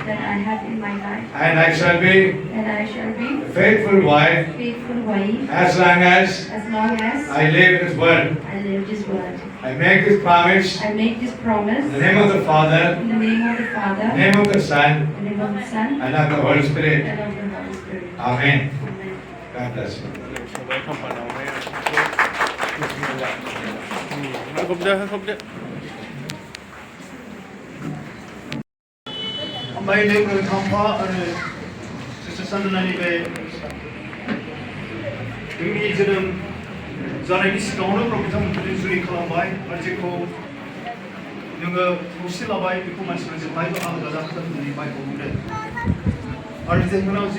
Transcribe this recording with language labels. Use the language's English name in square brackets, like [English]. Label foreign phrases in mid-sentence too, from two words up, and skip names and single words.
[English] And I shall be a faithful wife as long as I live in this world. I make this promise in the name of the Father, the name of the Son, and of the Holy Spirit. Amen. God bless you. [Bodo] सोबाय खामबानावहाय होखबदो [English] My name is Kamppani and Sister [Bodo] Sandanaनि बे जोंनि जोनोम जानायनि सिगाङावनो बिथांमोनखौ जुलि खालामबाय आरो जेखौ जोङो खौसे लाबाय बेखौ मानसिफोरा जेब्लायबो आलादा जाथों होननानै बाइबेलाव बुंदों आरो बिथांमोना जि